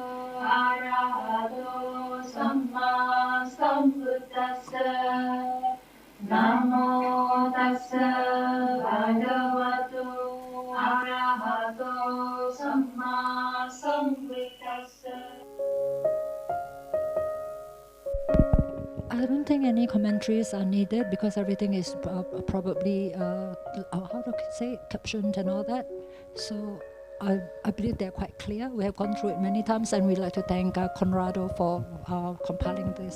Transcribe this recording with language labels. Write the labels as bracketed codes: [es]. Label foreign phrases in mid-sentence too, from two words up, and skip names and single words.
[pi] arahato samma sambuddhassa. Namo tassa bhagavato arahato samma sambuddhassa. [en] I don't think any commentaries are needed because everything is probably, how do I say, captioned and all that. So I believe they're quite clear. We have gone through it many times, and we'd like to thank Conrado for compiling this.